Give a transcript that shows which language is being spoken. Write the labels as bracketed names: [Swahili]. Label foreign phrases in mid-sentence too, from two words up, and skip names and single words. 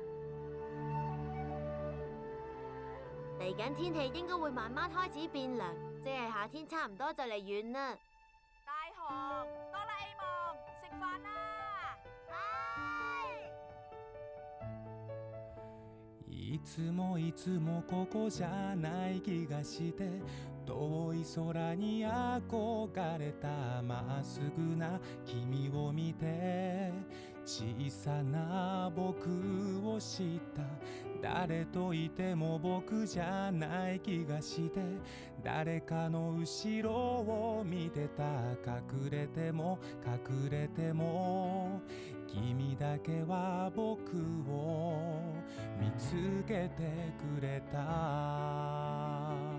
[Cantonese] 嚟緊天氣應該會慢慢開始變涼， 即係夏天差唔多就嚟完啦。大雄、哆啦 A 夢，食飯啦！ [Japanese] いつもいつもここじゃない気がして遠い空に憧れたまっすぐな君を見て小さな僕を知った誰といても僕じゃない気がして誰かの後ろを見てた隠れても隠れても君だけは僕を見つけてくれた